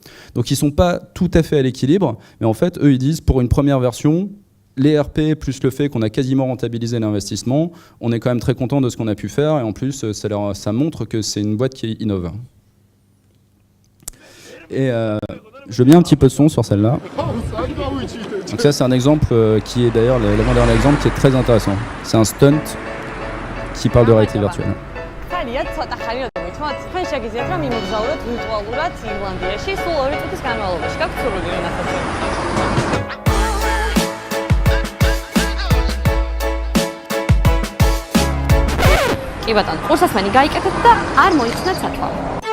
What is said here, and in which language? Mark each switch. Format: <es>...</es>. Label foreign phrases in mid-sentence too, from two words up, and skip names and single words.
<fr>Donc ils ne sont pas tout à fait à l'équilibre, mais en fait, eux, ils disent pour une première version, les RP plus le fait qu'on a quasiment rentabilisé l'investissement, on est quand même très content de ce qu'on a pu faire, et en plus ça montre que c'est une boîte qui innove. Et je mets un petit peu de son sur celle-là. Donc ça c'est un exemple qui est d'ailleurs l'avant-dernier exemple qui est très intéressant. C'est un stunt qui parle de réalité virtuelle.</fr> <ka>კი ბატონო, ყურსასმენი გაიკეთეთ და არ მოიხსნათ სათვალო.</ka>